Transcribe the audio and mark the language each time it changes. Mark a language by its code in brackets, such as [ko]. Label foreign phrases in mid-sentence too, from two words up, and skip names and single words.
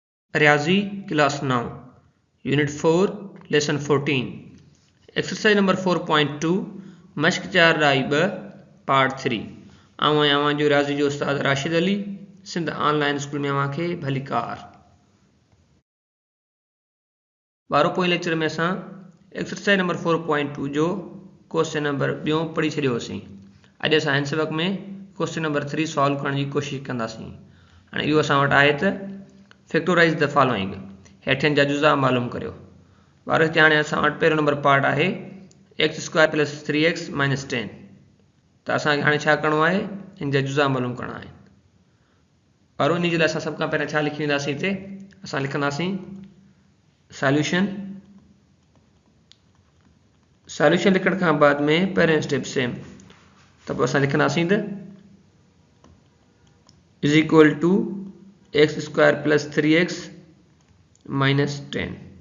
[sd] रियाजी [en] class 9 unit 4 lesson 14 exercise number 4.2 [sd] मश्क 4 राई 2 पार्ट 3 आवां जो रियाजी जो उस्ताद राशिद अली सिंध ऑनलाइन स्कूल में अवांखे भली कार बारो पोइ लेक्चर में असां [en] exercise number 4.2 [sd] जो [en] question number [sd] ॿियों पढ़ी छॾियोसीं। अॼु असां हिन सबक में [en] question number 3 [sd] सॉल्व करण जी कोशिशि कंदासीं। हाणे इहो असां वटि आहे त [en] factorize the following [sd] हेठियनि जा जुज़ा मालूम करियो। ॿार हिते हाणे असां वटि पहिरियों [en] number part [sd] आहे x² + 3x - 10 त असांखे हाणे छा करिणो आहे, हिन जा जुज़ा मालूम करणा आहिनि। ॿार इन जे लाइ असां सभ खां पहिरियों छा लिखी वेंदासीं, हिते असां लिखंदासीं सॉल्यूशन लिखण खां बाद में पहिरें [en] step same [sd] त पोइ असां लिखंदासीं त = x² + 3x - 10।